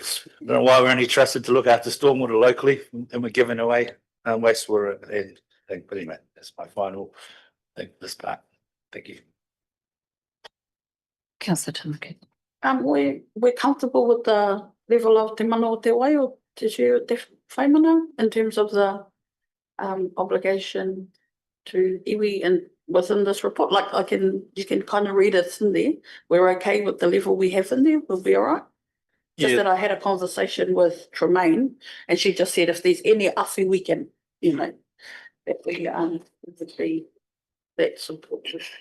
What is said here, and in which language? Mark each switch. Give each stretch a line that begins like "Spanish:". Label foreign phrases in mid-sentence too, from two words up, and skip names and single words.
English: I don't know why we're only trusted to look after stormwater locally and we're giving away wastewater and thing. But anyway, that's my final thing for this part. Thank you. Councillor Timothy. We're comfortable with the level of
Māori: te mana o te wai o te
English: share
Māori: te whaimana
English: in terms of the obligation to iwi and within this report. Like you can kind of read it in there. We're okay with the level we have in there. We'll be all right. Just that I had a conversation with Tremaine and she just said if there's any awhi we can, that we would be that supportive.